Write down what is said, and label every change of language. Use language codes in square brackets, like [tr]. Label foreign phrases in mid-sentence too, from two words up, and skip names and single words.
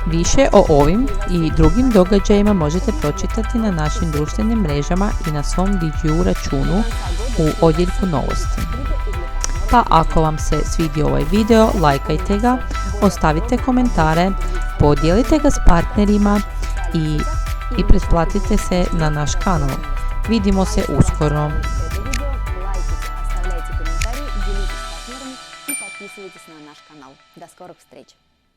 [hr] Više o ovim i drugim događajima možete pročitati na našim društvenim mrežama i na svom DJU računu u odjeljku novosti. Pa ako vam se svidio ovaj video, lajkajte ga, ostavite komentare, podijelite ga s partnerima i pretplatite se na naš kanal. Vidimo se uskoro. [ru] Оставляйте комментарии, делитесь с партнерами и подписывайтесь на наш канал. До скорых встреч!